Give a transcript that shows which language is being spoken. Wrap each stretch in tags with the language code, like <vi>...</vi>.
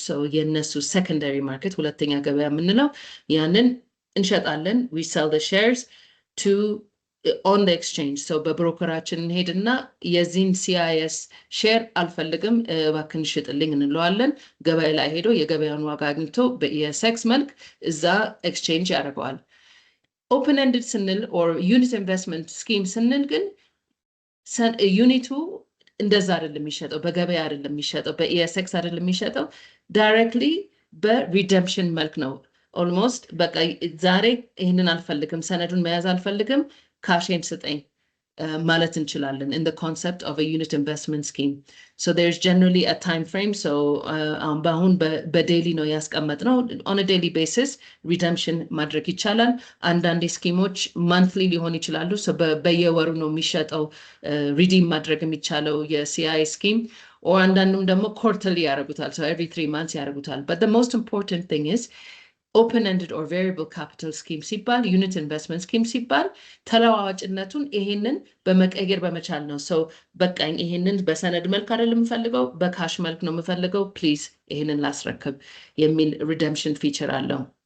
<am>So የነሱ</am> <en>secondary market</en> <am>ሁለተኛ ገበያ የምንለው ያንን እንሸጣለን.</am> <en>We sell the shares to on the exchange.</en> <am>So በብሮከራችን እንሄድና የዚህን CIS ሼር አልፈልግም እባክን ሽጥልኝ እንለዋለን። ገበያ ላይ ሄዶ የገበያውን ዋጋ አግኝቶ በESX መልክ እዛ ኤክስቼንጅ ያደርገዋል።</am> <en>open ended</en> <am>ስንል or unit investment scheme ስንል ግን ዩኒቱ እንደዛ አይደለም የሚሸጠው፣ በገበያ አይደለም የሚሸጠው፣ በESX አይደለም የሚሸጠው፣ ዳይሬክትሊ በሪደምፕሽን መልክ ነው። ኦልሞስት በቃ ዛሬ ይሄንን አልፈልግም፣ ሰነዱን መያዝ አልፈልግም፣ ካሽን ስጠኝ ማለት እንችላለን</am> <en>in the concept of a unit investment scheme. So there's generally a time frame.</en> <am>So በአሁን በዴይሊ ነው ያስቀመጥነው.</am> <en>On a daily basis redemption</en> <am>ማድረግ ይቻላል. አንዳንድ ስኪሞች monthly ሊሆን ይችላሉ. So በየወሩ ነው የሚሸጠው redeem ማድረግ የሚቻለው የሲአይ ስኪም or አንዳንዱም ደግሞ quarterly ያደርጉታል.</am> <en>So every 3 months</en> <am>ያደርጉታል.</am> <en>But the most important thing is open-ended or variable capital scheme</en> <am>ሲባል</am> <en>unit investment scheme</en> <am>ሲባል ተለዋዋጭነቱን ይሄንን በመቀየር በመቻል ነው so በቃኝ ይሄንን በሰነድ መልክ አይደለም የምፈልገው በካሽ መልክ ነው የምፈልገው please ይሄንን ላስረክብ የሚል redemption feature አለው</am>